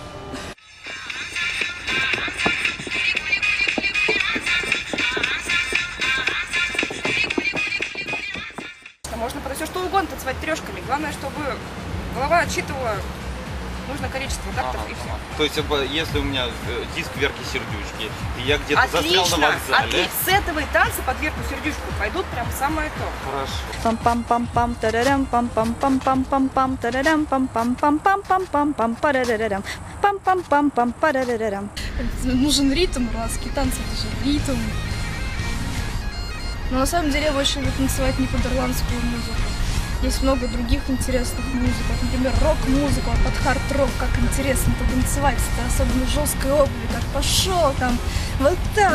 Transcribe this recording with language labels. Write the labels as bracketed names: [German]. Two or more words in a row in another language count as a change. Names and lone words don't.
[Russian] Можно под все что угодно танцевать трешками. Главное, чтобы голова отсчитывала нужное количество тактов и все. То есть, если у меня диск Верки Сердючки, и я где-то застрял на вокзале... Отлично! С этого и танцы под Верку Сердючку пойдут прям самое то. Хорошо. Пам-пам-пам-пам, тарарам, пам-пам-пам-пам-пам-пам, тарарам, пам-пам-пам-пам-пам-пам, парарарарам, пам-пам-пам-пам, парарарарам. Нужен ритм, ирландские танцы, это же ритм. Но на самом деле я больше люблю танцевать не под ирландскую музыку. Есть много других интересных музык, вот, например, рок-музыка, вот под хард-рок, как интересно потанцевать, это особенно жесткой обуви, как пошел там, вот так.